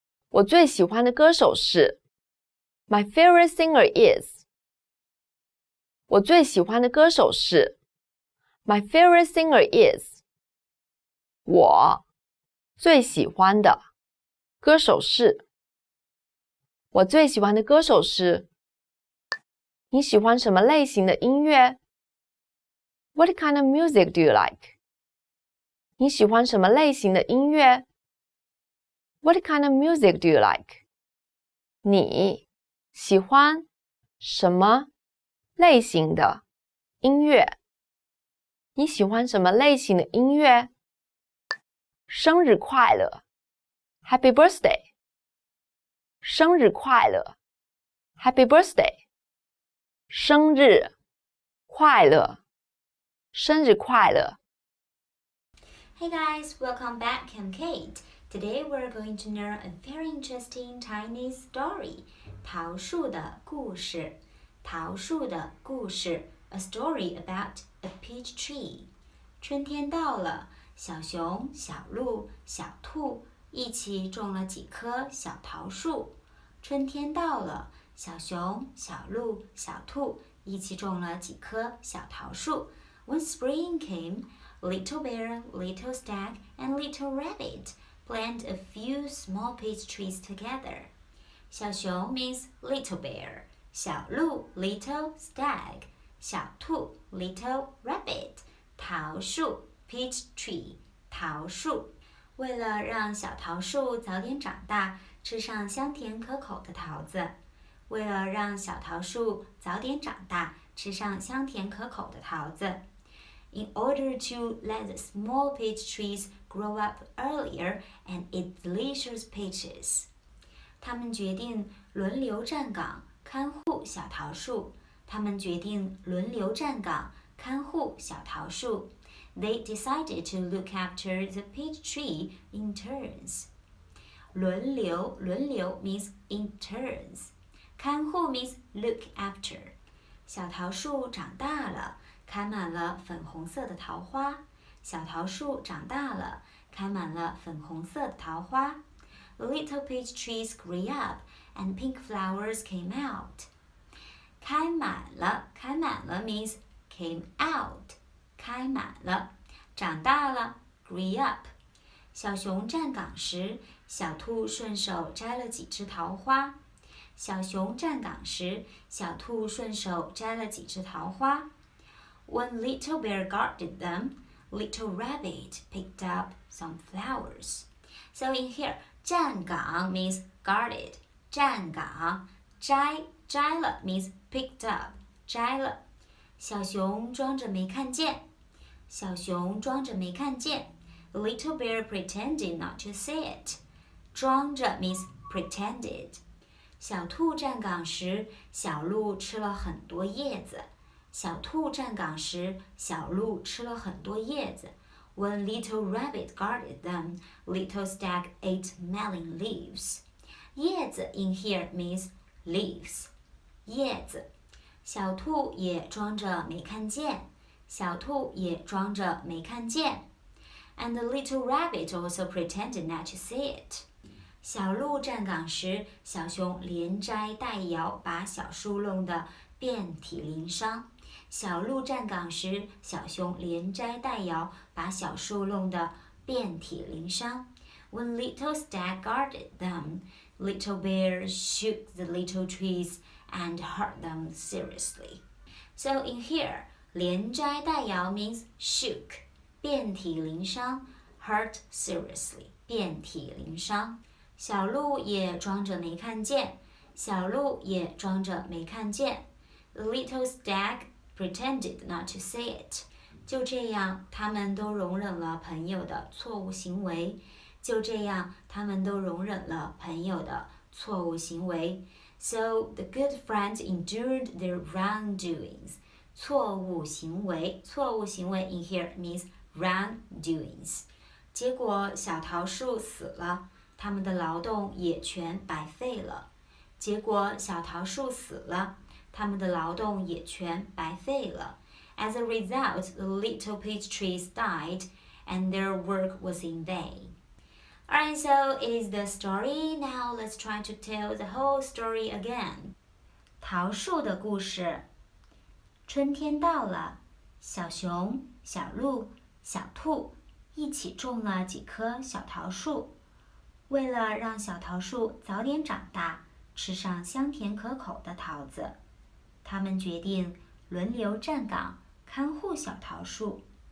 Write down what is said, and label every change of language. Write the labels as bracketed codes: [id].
[zh] 我最喜欢的歌手是 [en] My favorite singer is [zh] 我最喜欢的歌手是 My favorite singer is 我最喜欢的歌手是我最喜欢的歌手是你喜欢什么类型的音乐 [en] What kind of music do you like? [zh] 你喜欢什么类型的音乐 [en] What kind of music do you like? [zh] 你喜欢什么类型的音乐？你喜欢什么类型的音乐？生日快乐 [en] Happy birthday [zh] 生日快乐 Happy birthday 生日快乐生日快乐 [en] Hey guys, welcome back. I'm Kate. Today we're going to learn a very interesting Chinese story. [zh] 桃树的故事。桃树的故事 [en] A story about a peach tree. [zh] 春天到了，小熊、小鹿、小兔一起种了几棵小桃树。春天到了，小熊、小鹿、小兔一起种了几棵小桃树。 [en] When spring came, Little Bear, Little Stag, and Little Rabbit plant a few small peach trees together. 小熊 means little bear, 小鹿 little stag, 小兔 little rabbit, 桃树 peach tree, 桃树。 [zh] 为了让小桃树早点长大，吃上香甜可口的桃子。为了让小桃树早点长大，吃上香甜可口的桃子。 [en] In order to let the small peach trees grow up earlier and eat delicious peaches. [zh] 他们决定轮流站岗看护小桃树。他们决定轮流站岗看护小桃树。 [en] They decided to look after the peach tree in turns. 轮流 means in turns. 看护 means look after. [zh] 小桃树长大了。开满了粉红色的桃花，小桃树长大了，开满了粉红色的桃花。 [en] The little peach trees grew up, and pink flowers came out. 开满了 means came out. [zh] 开满了，长大了 [en] grew up. [zh] 小熊站岗时，小兔顺手摘了几枝桃花。小熊站岗时，小兔顺手摘了几枝桃花。 [en] When Little Bear guarded them, Little Rabbit picked up some flowers. So in here, 站岗 means guarded. 站岗，摘了 means picked up. [zh] 摘了。小熊装着没看见。小熊装着没看见。 [en] Little Bear pretended not to see it. 装着 means pretended. [zh] 小兔站岗时，小鹿吃了很多叶子。小兔站岗时，小鹿吃了很多叶子。 [en] When little rabbit guarded them, little stag ate melon leaves. 叶子 in here means leaves. [zh] 叶子，小兔也装着没看见，小兔也装着没看见。 [en] And the little rabbit also pretended not to see it. [zh] 小鹿站岗时，小熊连摘带摇，把小树弄得遍体鳞伤。小鹿站岗时，小熊连摘带摇，把小树弄得遍体鳞伤。 [en] When little stag guarded them, little bears shook the little trees and hurt them seriously. So in here, 连摘带摇 means shook, 遍体鳞伤 hurt seriously, 遍体鳞伤。 [zh] 小鹿也装着没看见，小鹿也装着没看见。 [en] The little stag pretended not to see it. [zh] 就这样，他们都容忍了朋友的错误行为。就这样，他们都容忍了朋友的错误行为。 [en] So the good friends endured their wrongdoings. 错误行为in here means wrongdoings. [zh] 结果小桃树死了，他们的劳动也全白费了。结果小桃树死了，他们的劳动也全白费了。 [en] As a result, the little peach trees died, and their work was in vain. Alright, so it is the story. Now let's try to tell the whole story again. [zh] 桃树的故事。春天到了，小熊、小鹿、小兔一起种了几棵小桃树。为了让小桃树早点长大，吃上香甜可口的桃子，他们决定轮流站岗看护小桃树。